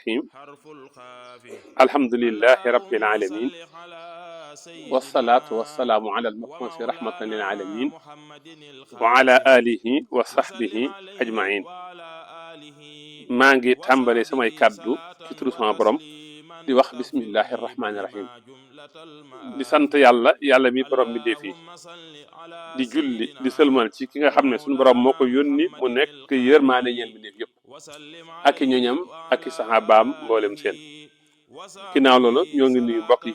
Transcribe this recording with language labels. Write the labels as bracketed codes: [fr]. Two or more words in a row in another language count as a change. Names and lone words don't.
[ar] الرحيم الحمد لله رب العالمين والصلاة والسلام على المبعوث رحمة للعالمين وعلى آله وصحبه أجمعين [wo] maa ngi tàmbale samay kàddu ci turu sama borom di wax [ar] بسم الله الرحمن الرحيم [wo] di sant yàlla mi borom mi def yi di julli di sëlmal ci ki nga xam ne suñu borom moo ko yónni mu nekk yërmaane ñeel mi def yëpp ak i ñoñam ak i saxaabaam mboolem seen ginnaaw loolu ñoo ngi nuyu mbokk yi